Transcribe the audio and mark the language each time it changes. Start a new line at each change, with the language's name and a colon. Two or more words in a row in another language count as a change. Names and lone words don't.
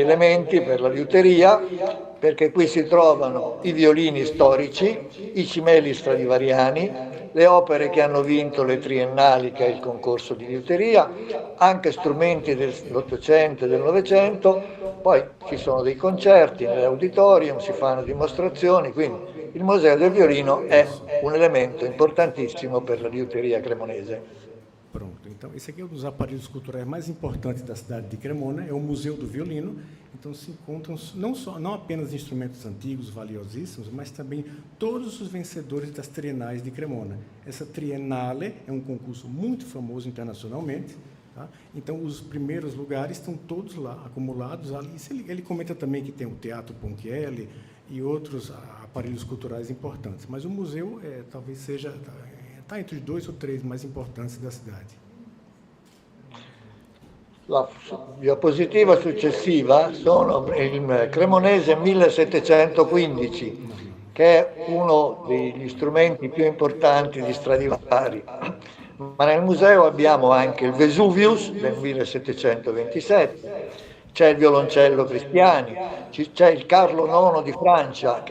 Italian: elementi per la liuteria, perché qui si trovano i violini storici, i cimeli stradivariani, le opere che hanno vinto le triennali, che è il concorso di liuteria, anche strumenti dell'Ottocento e del Novecento, poi ci sono dei concerti nell'auditorium, si fanno dimostrazioni, quindi il Museo del Violino è un elemento importantissimo per la liuteria cremonese. Pronto.
Portuguese: Então, esse aqui é um dos aparelhos culturais mais importantes da cidade de Cremona, é o Museu do Violino. Então, se encontram não apenas instrumentos antigos, valiosíssimos, mas também todos os vencedores das trienais de Cremona. Essa Triennale é um concurso muito famoso internacionalmente. Tá? Então, os primeiros lugares estão todos lá, acumulados ali. Ele comenta também que tem o Teatro Ponchielli e outros aparelhos culturais importantes. Mas o museu talvez seja... Está entre os 2 ou 3 mais importantes da cidade.
Italian: La diapositiva successiva sono il Cremonese 1715, che è uno degli strumenti più importanti di Stradivari. Ma nel museo abbiamo anche il Vesuvius del 1727, c'è il violoncello Cristiani, c'è il Carlo IX di Francia, che